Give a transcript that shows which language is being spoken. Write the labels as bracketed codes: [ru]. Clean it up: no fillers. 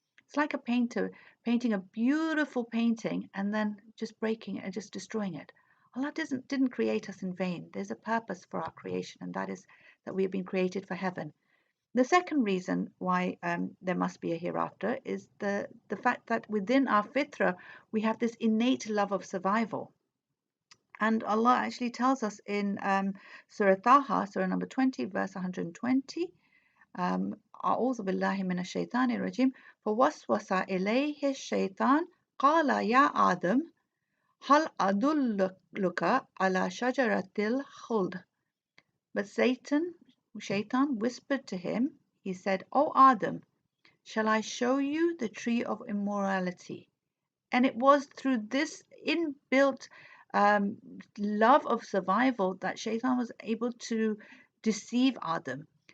[en] It's like a painter painting a beautiful painting and then just breaking it and just destroying it. Allah didn't create us in vain. There's a purpose for our creation, and that is that we have been created for heaven. The second reason why there must be a hereafter is the fact that within our fitra we have this innate love of survival. And Allah actually tells us in Surah Taha, Surah number 20, verse 120, [ar] أعوذ بالله من الشيطان الرجيم فوسوس إليه الشيطان قال يا آدم هل أدلك على شجرة الخلد. [en] But Shaitan whispered to him, he said, O Adam, shall I show you the tree of immorality? And it was through this inbuilt um, love of survival that Shaitan was able to deceive Adam.